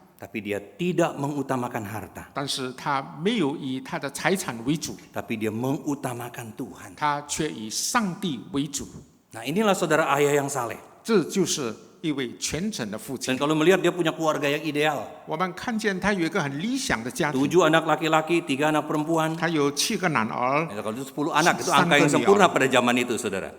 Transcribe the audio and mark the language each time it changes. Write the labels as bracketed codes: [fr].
[id] tapi dia tidak mengutamakan harta. [zh] 但是他没有以他的财产为主， [id] Tapi dia mengutamakan Tuhan. [zh] 他却以上帝为主。 [id] Nah inilah saudara ayah yang saleh. [zh] 这就是一位虔诚的父 [id] Dan [zh] 亲。 [id] kalau melihat dia punya keluarga yang ideal. [zh] 我们看见他有一个很理想的家庭， [id] 7 anak laki-laki, 3 anak perempuan. [zh] 他有7个男儿， [id] Kalau itu 10 anak, itu angka yang sempurna pada zaman itu saudara.